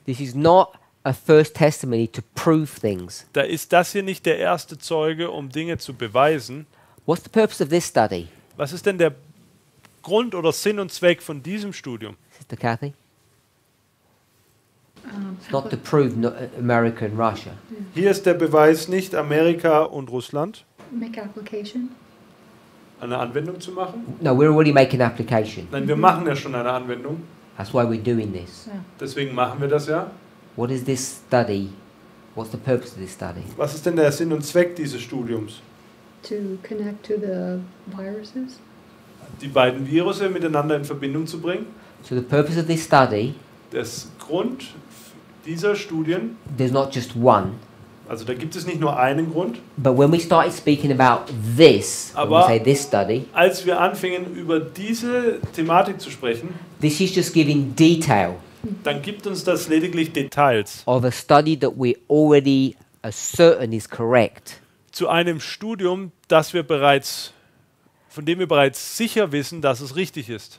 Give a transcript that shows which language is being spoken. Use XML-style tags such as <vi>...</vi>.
<en>this is not a first testimony to prove things.</en> <de>da ist das hier nicht der erste Zeuge, um Dinge zu beweisen.</de> <en>What's the purpose of this study,</en> <de>Was ist denn der Grund oder Sinn und Zweck von diesem Studium?</de> <en>Sister Kathy? It's not to prove America and Russia.</en> <de>Hier ist der Beweis nicht Amerika und Russland,</de> <en>Make application.</en> <de>eine Anwendung zu machen.</de> <en>No, we're already making application.</en> <de>Nein, wir machen ja schon eine Anwendung.</de> <en>That's why we're doing this.</en> <de>Deswegen machen wir das ja.</de> <en>What is this study? What's the purpose of this study?</en> <de>Was ist denn der Sinn und Zweck dieses Studiums?</de> <en>To connect to the viruses.</en> <de>Die beiden Virusse miteinander in Verbindung zu bringen.</de> <en>So the purpose of this study</en> <de>Das Grund dieser Studien,</de> <en>there's not just one,</en> <de>also da gibt es nicht nur einen Grund,</de> <en>but when we started speaking about this, when we</en> <de>Aber-</de> <en>say this study,</en> <de>als wir anfingen über diese Thematik zu sprechen,</de> <en>this is just giving detail</en> <de>dann gibt uns das lediglich Details</de> <en>of a study that we already are certain is correct.</en> <de>zu einem Studium, von dem wir bereits sicher wissen, dass es richtig ist.</de>